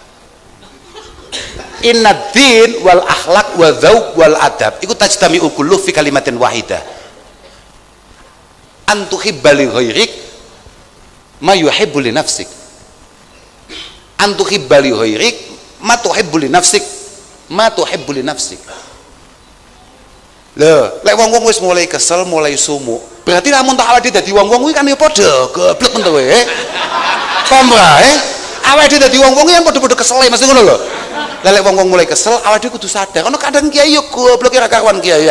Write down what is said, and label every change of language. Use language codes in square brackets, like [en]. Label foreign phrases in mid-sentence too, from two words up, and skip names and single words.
[ar] إن الدين والأخلاق والذوق والأدب iku تجتمع كله في كلمة واحدة. أن تحب لغيرك ما يحب لنفسك. أن تحب لغيرك ما تحب لنفسك. ما تحب لنفسك. [jv] Lho, lek wong-wong wis mulai kesel, mulai sumuk, berarti lamun tak awake dadi wong-wong kuwi kan ya padha goblok men to kowe. Paham ora, awake dadi wong-wong yang padha-padha kesel mesti ngono lho. Lah lek wong-wong mulai kesel, awake kudu sadar, ono kadang kiai yo goblok ora karuan kiaian.